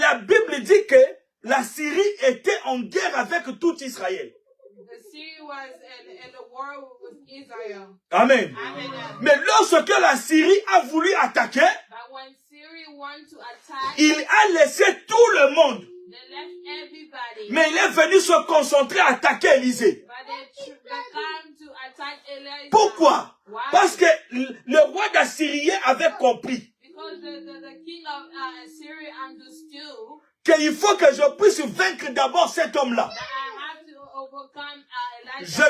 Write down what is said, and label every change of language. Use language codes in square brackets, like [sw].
[fr] la Bible dit que la Syrie était en guerre avec tout Israël. [en] The Syria was in the war with Israel. Amen. Amen. [fr] Mais lorsque la Syrie a voulu attaquer, [en] But when Syria wanted to attack, [fr] Il a laissé tout le monde. [en] They left everybody. [fr] Mais il est venu se concentrer à attaquer Élisée. [en] But they came to attack Elijah. [fr] Pourquoi? [en] Why? [fr] Parce que le roi d'Assyrie avait compris [en] Because the king of Assyria understood [fr] qu'il faut que je puisse vaincre d'abord cet homme-là. that I have to overcome Elijah.